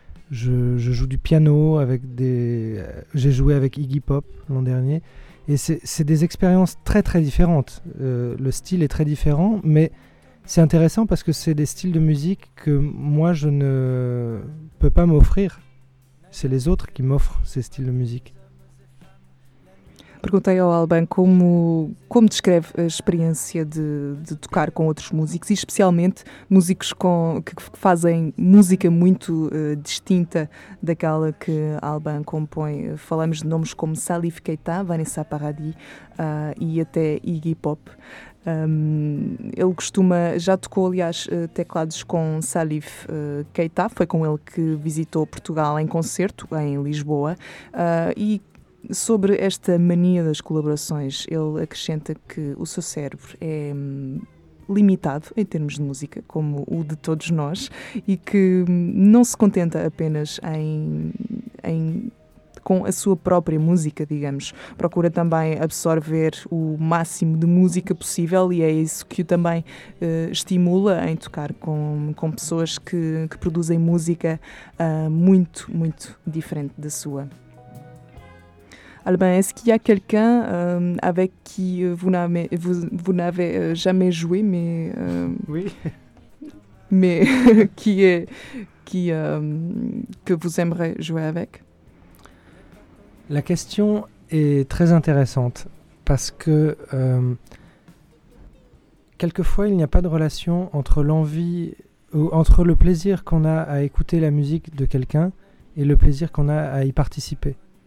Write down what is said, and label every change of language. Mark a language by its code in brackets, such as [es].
[fr] Je joue du piano avec j'ai joué avec Iggy Pop l'an dernier. Et c'est des expériences très très différentes. Le style est très différent, mais c'est intéressant parce que c'est des styles de musique que moi je ne peux pas m'offrir. C'est les autres qui m'offrent ces styles de musique. [pt] Perguntei ao Alban como descreve a experiência de tocar com outros músicos, e especialmente músicos que fazem música muito distinta daquela que Alban compõe. Falamos de nomes como Salif Keita, Vanessa Paradis e até Iggy Pop. Ele costuma, já tocou aliás teclados com Salif Keita, foi com ele que visitou Portugal em concerto em Lisboa, e sobre esta mania das colaborações ele acrescenta que o seu cérebro é limitado em termos de música, como o de todos nós, e que não se contenta apenas em com a sua própria música, digamos. Procura também absorver o máximo de música possível, e é isso que o também estimula em tocar com pessoas que produzem música muito, muito diferente da sua. [fr] Alban, est-ce qu'il y a quelqu'un avec qui vous n'avez jamais joué, mais... Oui. Mais que vous aimeriez jouer avec? La question est très intéressante parce que quelquefois il n'y a pas de relation entre l'envie ou entre le plaisir qu'on a à écouter la musique de quelqu'un et le plaisir qu'on a à y participer.